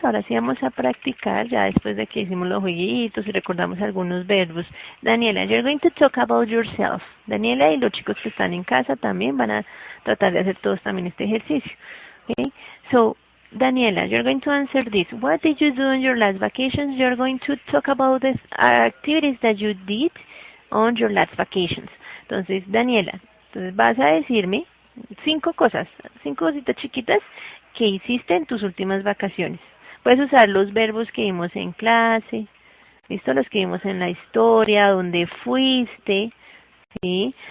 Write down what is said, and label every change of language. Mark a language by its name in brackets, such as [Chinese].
[Spanish] Ahora sí vamos a practicar ya después de que hicimos los jueguitos y recordamos algunos verbos. [English] Daniela, you're going to talk about yourself. [Spanish] Daniela y los chicos que están en casa también van a tratar de hacer todos también este ejercicio. [English] Okay? So, Daniela, you're going to answer this. What did you do on your last vacations? You're going to talk about the activities that you did on your last vacations. [Spanish] Entonces, Daniela, entonces vas a decirme 5 cositas chiquitas que hiciste en tus últimas vacaciones. Puedes usar los verbos que vimos en clase, ¿listo? Los que vimos en la historia, donde fuiste, ¿sí?